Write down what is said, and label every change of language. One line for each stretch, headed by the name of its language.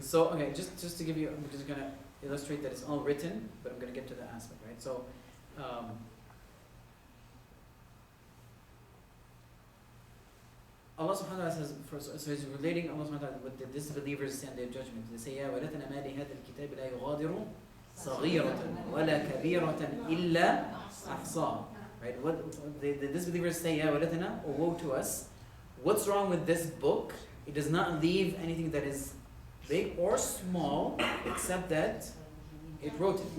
English: So okay, just to give you, I'm just gonna illustrate that it's all written, but I'm gonna get to the aspect, right? So, Allah subhanahu wa ta'ala says, so he's relating Allah subhanahu wa ta'ala with the disbelievers stand their judgment. They say,
Arabic: يا ولتنا ما لهذا الكتاب لا يغادر صغيرة ولا كبيرة إلا أحصاها.
English: Right? What the disbelievers say,
Arabic: يا ولتنا,
English: or woe to us. What's wrong with this book? It does not leave anything that is big or small, except that it wrote it.